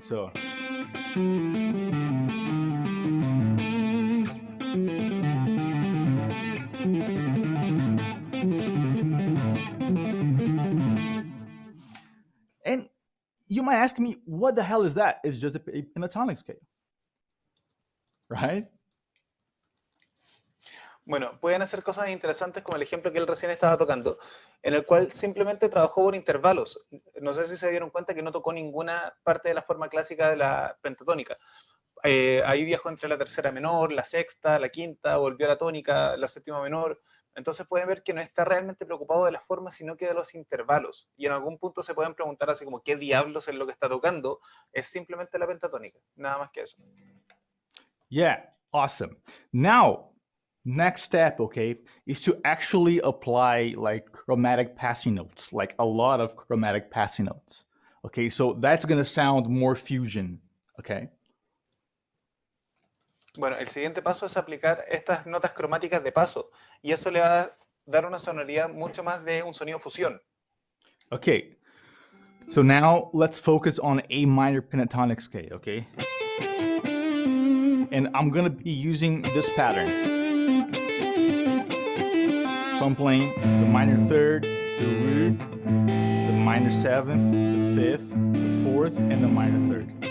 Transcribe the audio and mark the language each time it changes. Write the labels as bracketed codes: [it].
[en] So, and you might ask me, what the hell is that? It's just a pentatonic scale, right? [es] Bueno, pueden hacer cosas interesantes como el ejemplo que él recién estaba tocando, en el cual simplemente trabajó por intervalos. No sé si se dieron cuenta que no tocó ninguna parte de la forma clásica de la pentatónica. Ahí viajó entre la tercera menor, la sexta, la quinta, volvió a la tónica, la séptima menor. Entonces pueden ver que no está realmente preocupado de la forma, sino que de los intervalos. Y en algún punto se pueden preguntar así como, ¿qué diablos es lo que está tocando? Es simplemente la pentatónica, nada más que eso. [en] Yeah, awesome. Now, next step, okay, is to actually apply chromatic passing notes, like a lot of chromatic passing notes. Okay, so that's gonna sound more fusion, okay? [es] Bueno, el siguiente paso es aplicar estas notas cromáticas de paso, y eso le va a dar una sonoridad mucho más de un sonido fusión. [en] Okay, so now let's focus on A minor pentatonic scale, okay? And I'm gonna be using this pattern. So I'm playing the minor 3rd, the root, the minor 7th, the 5th, the 4th, and the minor 3rd.